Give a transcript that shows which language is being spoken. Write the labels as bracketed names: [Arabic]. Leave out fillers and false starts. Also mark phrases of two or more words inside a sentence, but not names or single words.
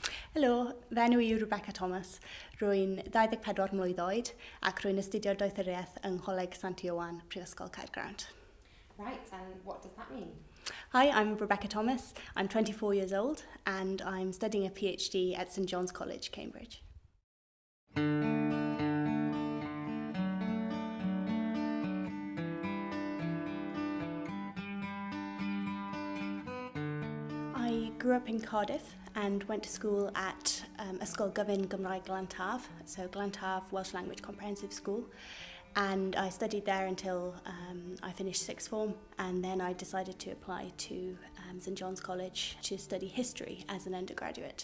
[Welsh] Helo, fe enw I Rebecca Thomas. Rwy'n 24 mlwydd oed ac rwy'n astudio doethuriaeth yng Ngholeg Sant Iowan, Prifysgol Caergrawnt. [English] Right, and what does that mean? Hi, I'm Rebecca Thomas. I'm 24 years old and I'm studying a PhD at St John's College, Cambridge. I grew up in Cardiff and went to school at Ysgol Gyfun Gymraeg Glantaf, so Glantaf Welsh-language comprehensive school, and I studied there until I finished sixth form, and then I decided to apply to St John's College to study history as an undergraduate.